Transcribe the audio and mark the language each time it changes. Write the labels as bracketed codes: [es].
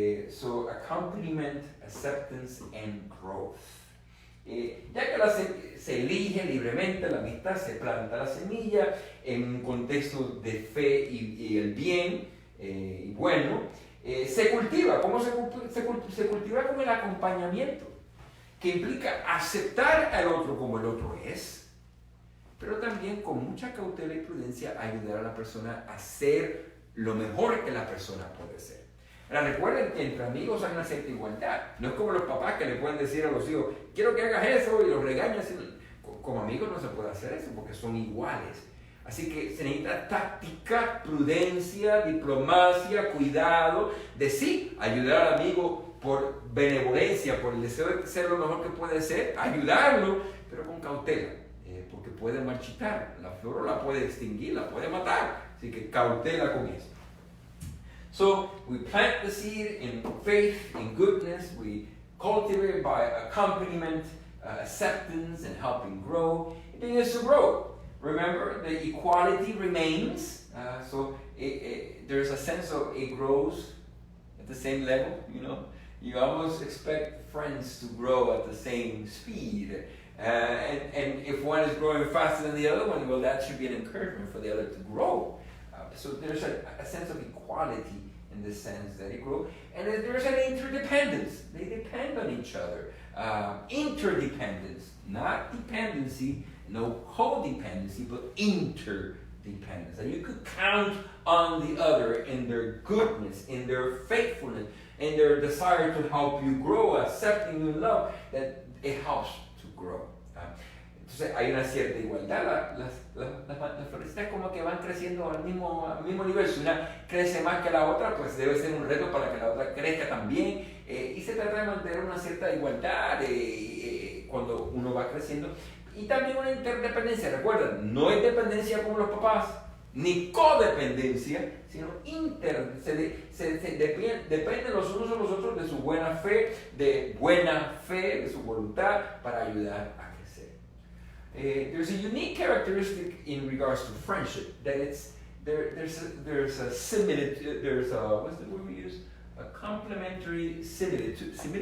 [en] So accompaniment, acceptance, and growth. [es] Ya que se elige libremente la amistad, se planta la semilla en un contexto de fe y el bien, y bueno. Se cultiva. ¿Cómo se cultiva? Con el acompañamiento, que implica aceptar al otro como el otro es, pero también con mucha cautela y prudencia ayudar a la persona a ser lo mejor que la persona puede ser. Ahora, recuerden que entre amigos hay una cierta igualdad. No es como los papás que le pueden decir a los hijos, quiero que hagas eso, y los regañan. Como amigos no se puede hacer eso porque son iguales. Así que se necesita táctica, prudencia, diplomacia, cuidado, de sí, ayudar al amigo por benevolencia, por el deseo de ser lo mejor que puede ser, ayudarlo, pero con cautela, porque puede marchitar, la flor la puede extinguir, la puede matar, así que cautela con eso. [en] So, we plant the seed in faith, in goodness, we cultivate by accompaniment, acceptance, and helping grow. It begins to grow. Remember, the equality remains, so there's a sense of it grows at the same level, you know. You almost expect friends to grow at the same speed. And if one is growing faster than the other one, well, that should be an encouragement for the other to grow. So there's a sense of equality in the sense that it grows. And then there's an interdependence. They depend on each other. Interdependence, not dependency, no codependency, but interdependence. And you could count on the other in their goodness, in their faithfulness, in their desire to help you grow, accepting you in love, that it helps to grow. [es] Entonces hay una cierta igualdad. Las florecitas como que van creciendo al mismo nivel. Si una crece más que la otra, pues debe ser un reto para que la otra crezca también. Y se trata de mantener una cierta igualdad cuando uno va creciendo. Y también una interdependencia. Recuerden, no es dependencia como los papás, ni codependencia, sino dependen los unos de los otros de su buena fe, de su voluntad para ayudar a crecer. [en] There's a unique characteristic in regards to friendship, that there's a similitude, there's a, what's the word we use? A complementary similitude.